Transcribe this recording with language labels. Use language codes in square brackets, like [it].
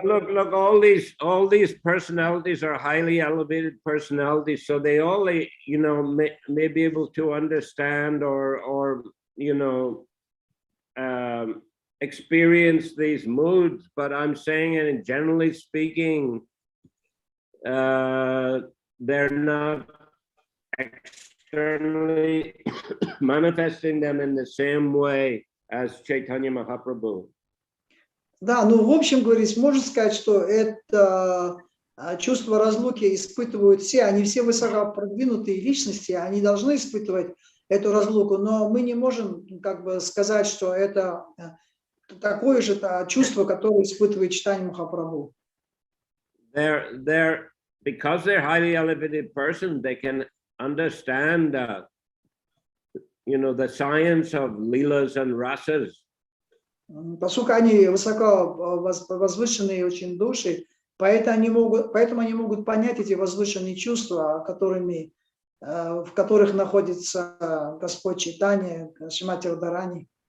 [en] look, all these personalities are highly elevated personalities, so they only, you know, may be able to understand or you know, experience these moods, but I'm saying, and generally speaking, they're not externally manifesting them in the same way as Chaitanya Mahaprabhu. [ru] Да, ну в общем говорить, можно сказать, что это чувство разлуки испытывают все, они все высокопродвинутые личности, они должны испытывать эту разлуку, но мы не можем как бы сказать, что это такое же чувство, которое испытывает Чайтанья Махапрабху. [en] Because they're highly elevated persons, they can understand, you know, the science of leelas and rasas. [ru] Поскольку они высоко возвышенные очень души, поэтому они могут понять эти возвышенные чувства, в которых находится Господь Чайтанья, Шримати Радхарани.